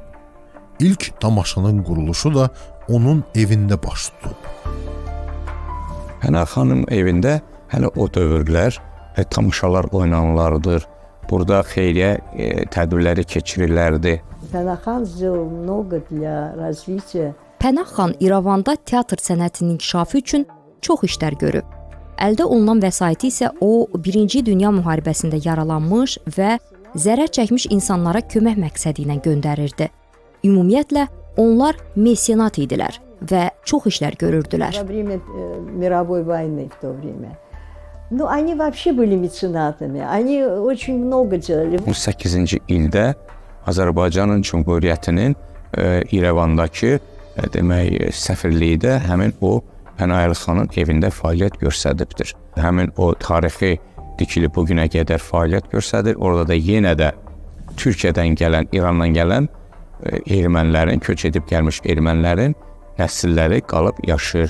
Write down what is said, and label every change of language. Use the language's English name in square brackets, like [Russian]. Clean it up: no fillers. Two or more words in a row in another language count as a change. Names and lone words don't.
[Azerbaijani] İlk tamaşanın quruluşu da onun evində baş tutub. Pənah xanın evində hələ o dövrlər tamaşalar oynanılardır. Burada xeyriyyə tədbirləri keçirirlərdi. [Russian] Pənah xan сделал много для развития. [Azerbaijani] Pənah xan İrəvanda teatr sənətinin inkişafı üçün çox işlər görüb. Əldə olunan vəsaiti isə o 1-ci Dünya müharibəsində yaralanmış və zərər çəkmiş insanlara kömək məqsədi ilə göndərirdi. Ümumiyyətlə onlar mesenat idilər və çox işlər görürdülər. [Russian] Во время мировой войны в то время. Ну, они вообще были меценатами. Они очень много делали. [Azerbaijani] 18-ci ildə Azərbaycanın Cümhuriyyətinin İrəvandakı demək səfirliyi də həmin o Pənah xanın evində fəaliyyət göstəribdir. Həmin o tarixi dikili bu günə qədər fəaliyyət göstərir. Orada da yenə də Türkiyədən gələn, İrandan gələn ermənilərin, köç edib gəlmiş ermənilərin nəsilləri qalıb yaşayır.